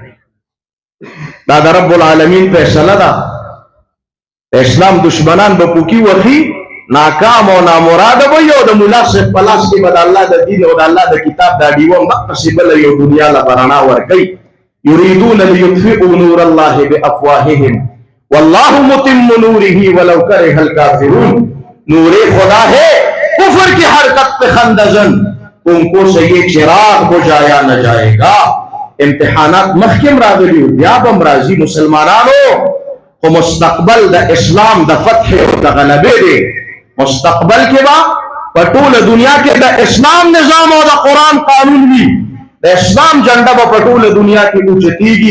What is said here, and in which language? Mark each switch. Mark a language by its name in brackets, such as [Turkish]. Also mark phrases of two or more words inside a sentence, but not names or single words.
[Pashto] دا د رب العالمین فیصله ده. اسلام دشمنان به پوکي وخي، ناکام او نامراده به یو د مولا صاحب په لاس کې به د الله د دین او د الله د کتاب دا ډیوه مقصې بله یو دنیا له به رڼا ورکوي. [Arabic] یریدون لیطفئوا نور الله بافواههم والله متم نوره ولو کرہ الکافرون. [Urdu] نور خدا ہے کفر کی حرکت پہ خندزن، تم کو سے یہ چراغ بجھایا نہ جائے گا. [Pashto] امتحانات مخکم راغلی بیا بم راځي مسلمانانو، خو مستقبل د اسلام د فتح او د غلبې دی. مستقبل کې با په ټوله دنیا کې د اسلام نظام او د قرآن قانون وي، د اسلام جنډه به په ټوله دنیا کې اوچتېږي.